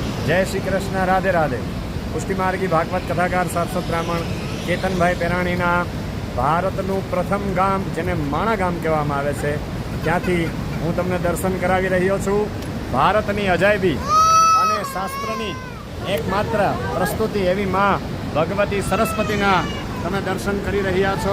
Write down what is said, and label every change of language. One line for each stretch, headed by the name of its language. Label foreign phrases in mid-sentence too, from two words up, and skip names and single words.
Gujarati: જય શ્રી કૃષ્ણ, રાધે રાધે। પુષ્ટિમાર્ગી ભાગવત કથાકાર શાશ્વત બ્રાહ્મણ કેતનભાઈ પેરાણીના ભારતનું પ્રથમ ગામ જેને માણા ગામ કહેવામાં આવે છે ત્યાંથી હું તમને દર્શન કરાવી રહ્યો છું। ભારતની અજાયબી અને શાસ્ત્રની એકમાત્ર પ્રસ્તુતિ એવી માં ભગવતી સરસ્વતીના તમે દર્શન કરી રહ્યા છો।